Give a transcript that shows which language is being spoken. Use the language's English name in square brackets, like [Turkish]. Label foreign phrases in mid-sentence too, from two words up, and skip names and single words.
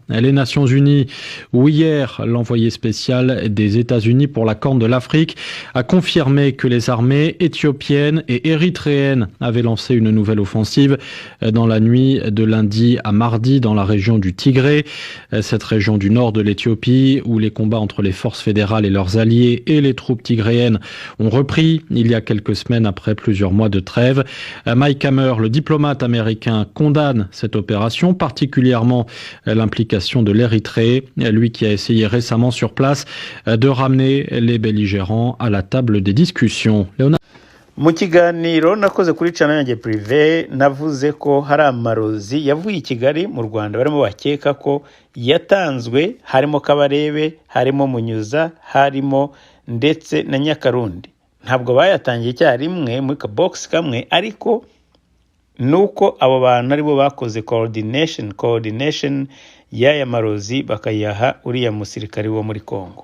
[French] Les Nations Unies, où hier, l'envoyé spécial des États-Unis pour la Corne de l'Afrique a confirmé que les armées éthiopiennes et érythréennes avaient lancé une nouvelle offensive dans la nuit de lundi à mardi dans la région du Tigré, cette région du nord de l'Éthiopie où les combats entre les forces fédérales et leurs alliés et les troupes tigréennes ont repris il y a quelques semaines après plusieurs mois de trêve. Mike Hammer, le diplomate américain, condamne cette opération, particulièrement l'implication de l'Érythrée, lui qui a essayé récemment sur place de ramener les belligérants à la table des discussions. [Kinyarwanda] Mu kiganiro nakoze kuri channel yanjye privé navuze ko hari amarozi yavuye i Kigali mu Rwanda barimo bakeka ko yatanzwe, harimo Kabarebe, harimo Munyuza, harimo ndetse na Nyakarundi. Ntabwo bayatangiye icyarimwe muri ka box kamwe, ariko nuko abo bantu aribo bakoze coordination y'aya marozi bakayaha uriya musirikari wo muri Kongo.